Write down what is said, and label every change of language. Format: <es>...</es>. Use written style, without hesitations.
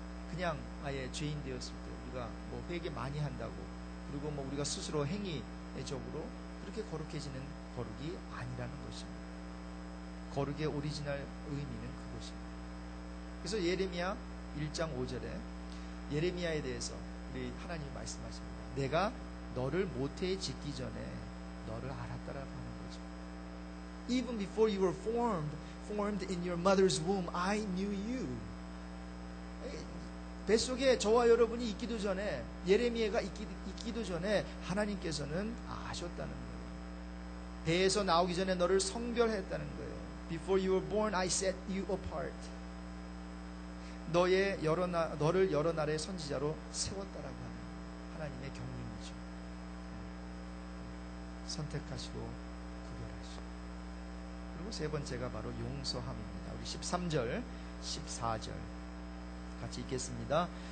<ko>그냥 아예 죄인 되었을 때 우리가 뭐 회개 많이 한다고 그리고 뭐 우리가 스스로 행위적으로 그렇게 거룩해지는 거룩이 아니라는 것입니다. 거룩의 오리지널 의미는 그것입니다. 그래서 예레미야 1장 5절에 예레미야에 대해서 우리 하나님이 말씀하십니다. 내가 너를 모태에 짓기 전에 너를 알았다라고 하는 거죠.</ko> <en>Even before you were formed in your mother's womb, I knew you.</en> <ko>뱃속에 저와 여러분이 있기도 전에 예레미야가 있기도 전에 하나님께서는 아셨다는 거예요. 배에서 나오기 전에 너를 성별했다는 거예요.</ko> <en>Before you were born, I set you apart.</en> <ko>너를 여러 나라의 선지자로 세웠다라고 하는 하나님의 경륜이죠. 선택하시고 구별하시고. 그리고 세 번째가 바로 용서함입니다. 우리 13절, 14절 같이 읽겠습니다.</ko>